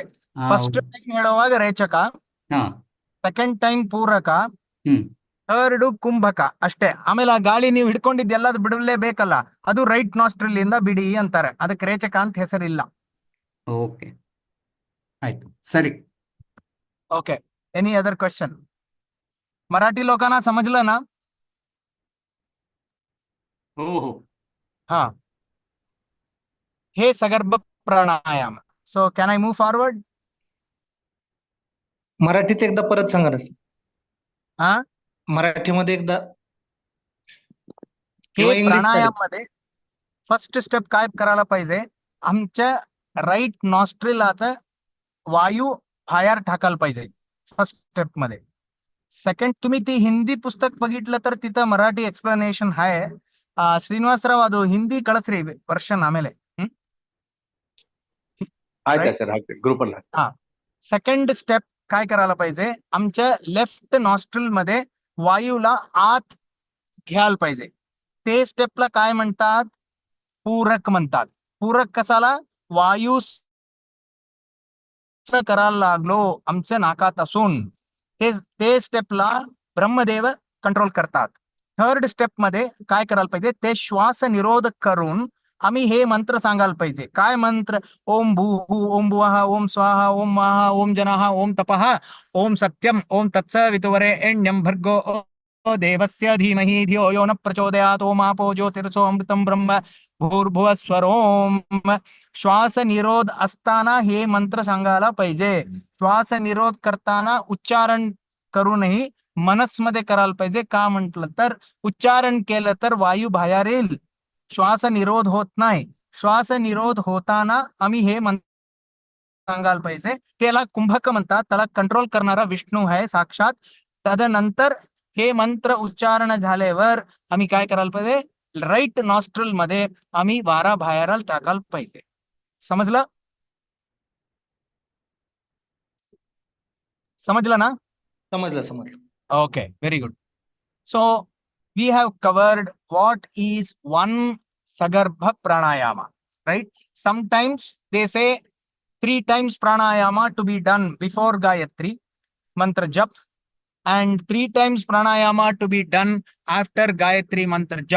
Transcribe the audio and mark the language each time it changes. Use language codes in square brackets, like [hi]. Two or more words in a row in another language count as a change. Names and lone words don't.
[en] first time [kn] ಹೇಳುವಾಗ ರೇಚಕ, [en] second time [kn] ಪೂರಕ, ಥರ್ಡ್ ಕುಂಭಕ ಅಷ್ಟೇ. ಆಮೇಲೆ ಆ ಗಾಳಿ ನೀವು ಹಿಡ್ಕೊಂಡಿದ್ದೆಲ್ಲ ಅದು ಬಿಡಲೇಬೇಕಲ್ಲ, ಅದು [en] right nostril [kn] ಇಂದ ಬಿಡಿ ಅಂತಾರೆ. ಅದಕ್ಕೆ ರೇಚಕ ಅಂತ ಹೆಸರಿಲ್ಲ. ಓಕೆ, ಆಯ್ತು, ಸರಿ. [en] okay, any other question? [mr] मराठी लोकांना समजलं ना? हो हो. हा, हे सगर्भ प्राणायाम. [en] so can I move forward? [mr] मराठीत एकदा परत सांगा ना sir. हा, मराठीमध्ये एकदा हे किंवा इंग्लिश प्राणायाम मध्ये [en] first step [mr] काय करायला पाहिजे? आमच्या [en] right nostril [mr] आता वायू बाहेर टाकायला पाहिजे [en] first step [mr] मध्ये. सेकंड, तुम्ही ती हिंदी पुस्तक बघितलं तर तिथं मराठी एक्सप्लेनेशन आहे. [kn] ಶ್ರೀನಿವಾಸರಾವ್ ಅದು ಹಿಂದಿ ಕಳಿಸ್ರಿ ವರ್ಷನ್ ಆಮೇಲೆ. ಆಯ್ತಾ ಸರ್ ಹಾಕ್ತೀನಿ ಗ್ರೂಪ್ ಅಲ್ಲಿ ಹಾಕ್ತೀನಿ. [mr] हा, [en] second step [mr] काय करायला पाहिजे? आमच्या [en] left nostril [mr] मध्ये वायूला आत घ्यायला पाहिजे. ते स्टेपला काय म्हणतात? पूरक म्हणतात. पूरक कसाला? वायू करायला लागलो आमच्या नाकात असून ते स्टेपला ब्रह्मदेव कंट्रोल करतात. [en] third step [mr] मध्ये काय करायला पाहिजे? ते श्वास निरोध करून आम्ही हे मंत्र सांगायला पाहिजे. काय मंत्र? [sa] ओम भूः ओम भुवः ओम स्वाहा ओम महाः ओम जनाः ओम तपः ओम सत्यम ओम तत्सवितुर्वरेण्यं भर्गो देवस्य धीमहि धियो यो न प्रचोदयात् ओम आपो ज्योतिर्सो अमृतं ब्रह्म भूर्भुवः स्वरोम. [mr] श्वास निरोध असताना हे मंत्र सांगायला पाहिजे. श्वास निरोध करताना उच्चारण करूनही मनसमध्ये करायला पाहिजे. का म्हटलं तर उच्चारण केलं तर वायू बाहेर येईल, श्वास निरोध होत नाही. श्वास निरोध होताना आम्ही हे मंत्र सांगायला पाहिजे. त्याला कुंभक म्हणतात. त्याला कंट्रोल करणारा विष्णू आहे साक्षात. तदनंतर हे मंत्र उच्चारण झाल्यावर आम्ही काय करायला पाहिजे? [en] right nostril [mr] मध्ये आम्ही वारा बाहेर टाकायला पाहिजे. समजलं? समजलं ना? समजलं. [en] Okay, very good. So we have covered what is one sagarbha pranayama, right? Sometimes they say 3 times pranayama to be done before Gayatri mantra jap, and 3 times pranayama to be done after Gayatri mantra jap.